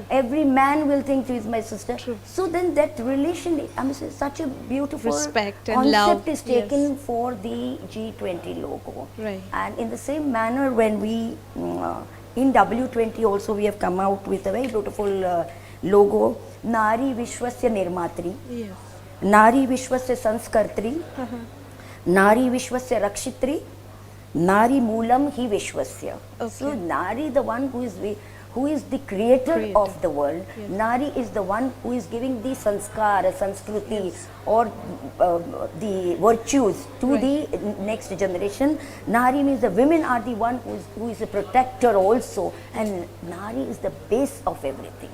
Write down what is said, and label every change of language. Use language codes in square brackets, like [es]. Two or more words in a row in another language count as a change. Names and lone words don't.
[en] Every man will think she is my sister. True. So then that relation, I mean, such a beautiful Respect and concept love, is taken yes. for the G20 logo. Right. And in the same manner, when we in W20 also we have come out with a very beautiful logo, [sa] Nari Vishwasya Nirmatri, [en] Yes. [sa] Nari Vishwasya Sanskartri, Nari Vishwasya Rakshitri, Nari Moolam Hi Vishwasya. [en] So Okay. Nari, the one who is the creator of the world. Yes. Nari is the one who is giving the [sa] sanskara, sanskriti, [en] or the virtues to Right. the next generation. Nari means the women are the one who is a protector also, and Nari is the base of everything.